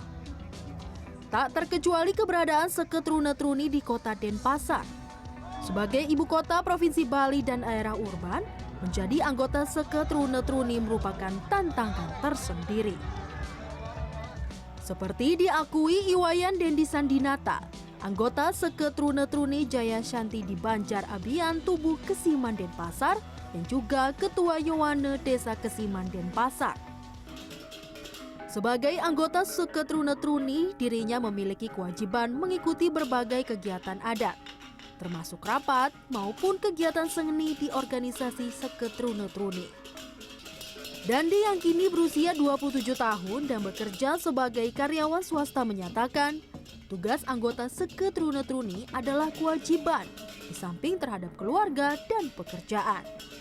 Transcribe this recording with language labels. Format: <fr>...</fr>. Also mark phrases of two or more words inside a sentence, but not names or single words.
<id>Tak terkecuali keberadaan Seke Trune Truni di Kota Denpasar. Sebagai ibu kota Provinsi Bali dan daerah urban, menjadi anggota Seke Trune Truni merupakan tantangan tersendiri. Seperti diakui Iwayan Dendi Sandinata, anggota Seke Trune Truni Jaya Shanti di Banjar Abian Tubuh Kesiman Denpasar, dan juga Ketua Yowane Desa Kesiman Denpasar. Sebagai anggota Seke Trune Truni, dirinya memiliki kewajiban mengikuti berbagai kegiatan adat, termasuk rapat maupun kegiatan seni di organisasi Seke Trune Truni. Dandi yang kini berusia 27 tahun dan bekerja sebagai karyawan swasta menyatakan, tugas anggota Seke Trune Truni adalah kewajiban di samping terhadap keluarga dan pekerjaan.</id>